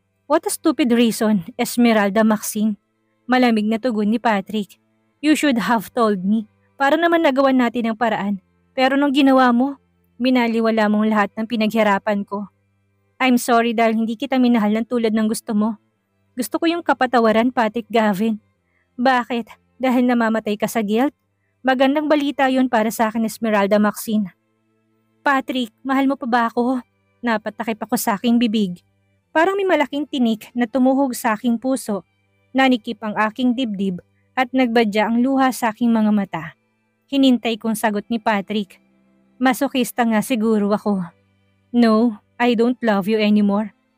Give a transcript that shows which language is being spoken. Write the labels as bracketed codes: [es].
[en] What a stupid reason, Esmeralda Maxine. [tl] Malamig na tugon ni Patrick. [en] You should have told me. [tl] Para naman nagawan natin ang paraan. Pero nung ginawa mo, binaliwala mong lahat ng pinaghirapan ko. [en] I'm sorry [tl] dahil hindi kita minahal ng tulad ng gusto mo. Gusto ko yung kapatawaran, Patrick Gavin. Bakit? Dahil namamatay ka sa guilt? Magandang balita yun para sa akin, Esmeralda Maxine. Patrick, mahal mo pa ba ako? Napatakip ako sa aking bibig. Parang may malaking tinik na tumuhog sa aking puso. Nanikip ang aking dibdib at nagbadya ang luha sa aking mga mata. Hinintay kong sagot ni Patrick. Masokista nga siguro ako. [en] No, I don't love you anymore.